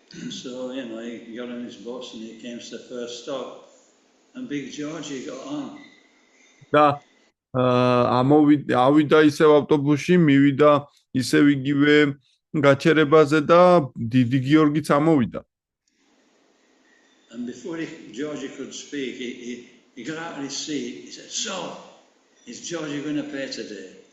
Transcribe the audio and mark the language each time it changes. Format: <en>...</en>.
<en>So, he got on his bus and he came to the first stop. And Big Georgie got on.</en> <ka>და ავიდა ისევ ავტობუსში, მივიდა ისევ იგივე გაჩერებაზე და დიდი გიორგიც ამოვიდა.</ka> <en>And before Georgie could speak, he got out of his seat. He said, so, is Georgie going to pay today?</en>